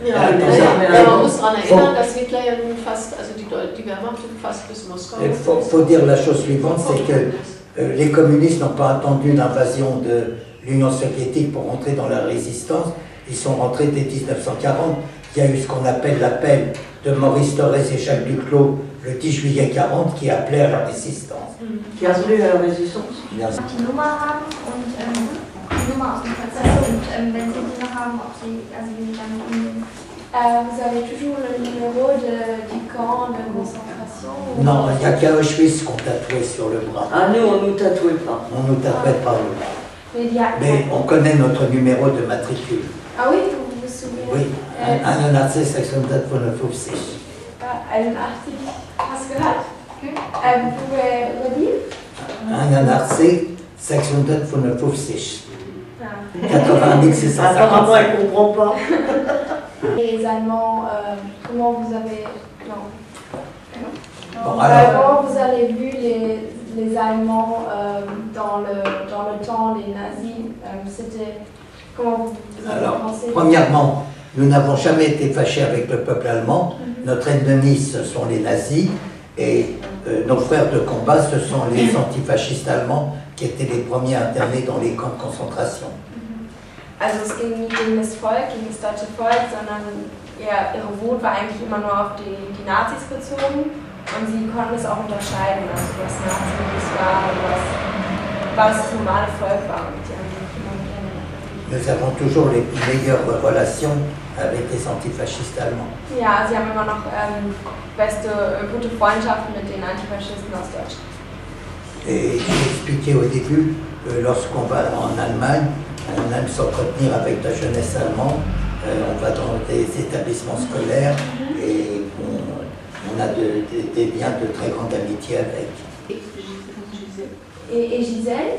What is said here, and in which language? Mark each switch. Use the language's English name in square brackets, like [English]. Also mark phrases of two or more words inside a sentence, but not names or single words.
[French] Il faut dire la chose suivante, c'est que les communistes n'ont pas attendu l'invasion de l'Union soviétique pour rentrer dans la résistance. Ils sont rentrés dès 1940. Il y a eu ce qu'on appelle l'appel de Maurice Thorez et Jacques Duclos le 10 juillet 40 qui appelait à la résistance. Qui appelait à la résistance. [German] Die Nummer haben und die Nummer aus dem Prozess und wenn Sie die noch haben, ob Sie, also wie Sie damit umgehen. [French] Vous avez toujours le numéro du camp de concentration? Non, il n'y a qu'à Auschwitz qu'on tatouait sur le bras. Ah, nous, on ne nous tatouait pas. On ne nous tatouait pas le bras. Mais on connaît notre numéro de matricule. Ah oui, vous vous souvenez? Oui, 81 655. 81, [German] hast du gehört? [French] Vous pouvez redire? 81 655. 80 655. Apparemment, elle ne comprend pas. Les Allemands, comment vous avez... Non. Bon, alors, comment vous avez vu les Allemands dans le temps, les nazis? C'était... Comment vous avez pensé? Premièrement, nous n'avons jamais été fâchés avec le peuple allemand. Notre ennemi, ce sont les nazis. Et nos frères de combat, ce sont les antifascistes allemands qui étaient les premiers internés dans les camps de concentration. [German] Also es ging nicht gegen das Volk, gegen das deutsche Volk, sondern ja, ihre Wut war eigentlich immer nur auf die Nazis bezogen. Und sie konnten es auch unterscheiden, also was Nazis war und was das normale Volk war. Und die haben immer miteinander. [French] Nous avons toujours les meilleures relations avec les antifascistes allemands. [German] Ja, sie haben immer noch gute Freundschaften mit den Antifaschisten aus Deutschland. [French] Et j'ai expliqué au début, lorsqu'on va en Allemagne, on aime s'entretenir avec la jeunesse allemande, on va dans des établissements scolaires et on a des liens de très grande amitié avec. Et Gisèle?